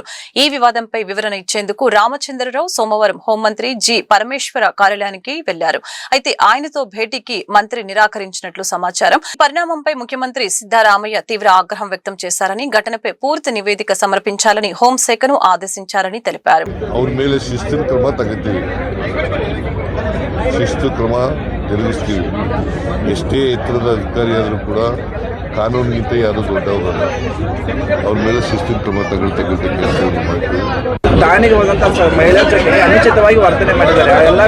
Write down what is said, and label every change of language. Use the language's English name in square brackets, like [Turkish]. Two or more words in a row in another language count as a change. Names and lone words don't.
[Telugu] ఈ వివాదంపై వివరణ ఇచ్చేందుకు రామచంద్రరావు సోమవారం హోంమంత్రి జి పరమేశ్వర కార్యాలయానికి వెళ్లారు. అయితే ఆయనతో భేటీకి మంత్రి నిరాకరించినట్లు సమాచారం. పరిణామంపై ముఖ్యమంత్రి సిద్ధరామయ్య తీవ్ర ఆగ్రహం వ్యక్తం చేశారని, ఘటనపై పూర్తి నివేదిక సమర్పించాలని హోంశాఖను ఆదేశించారని తెలిపారు. [Kannada] ಕಾನೂನಿಗಿಂತ ಯಾರು ದೊಡ್ಡವರಲ್ಲ. ಅವ್ರ ಮೇಲೆ ಶಿಸ್ತಿನ ಕ್ರಮ ತಗೊಳ್ತಕ್ಕಂಥ ಠಾಣೆಗೆ ಹೋದಂತ ಮಹಿಳಾ ಜೊತೆಗೆ ಅನುಚಿತವಾಗಿ ವರ್ತನೆ ಮಾಡಿದ್ದಾರೆ.